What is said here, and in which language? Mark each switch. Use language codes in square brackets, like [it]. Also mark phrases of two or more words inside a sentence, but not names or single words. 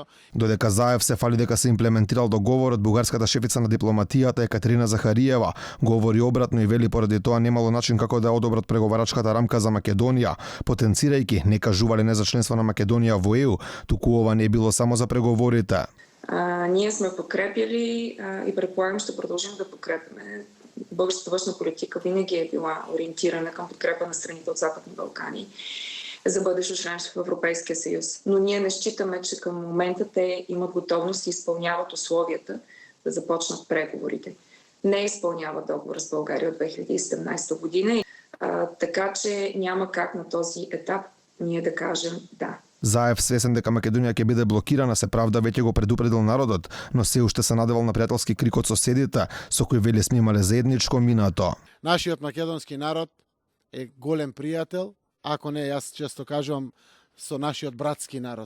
[mk] Додека Заев се фали дека се имплементирал договорот, бугарската шефица на дипломатијата Екатерина Захариева говори обратно и вели поради тоа немало начин како да одобрат преговарачката рамка за Македонија, потенцирајќи не кажувале не за членство на Македонија во ЕУ, туку ова не било само за преговорите. [bg] Ние сме подкрепили и предполагам ще продължим да подкрепяме. Българската външна политика винаги е била ориентирана към подкрепа на страните от Западни Балкани за бъдещо членство в Европейския съюз. Но ние не считаме, че към момента те имат готовност и изпълняват условията да започнат преговорите. Не изпълняват договор с България от 2017 година, така че няма как на този етап ние да кажем да. [mk] Заев, свесен дека Македонија ќе биде блокирана, се правда веќе го предупредил народот, но се уште се надевал на пријателски крик од соседите, со кој вели сме имале заедничко минато. Нашиот македонски народ е голем пријател, ако не, јас често кажувам, со нашиот братски народ.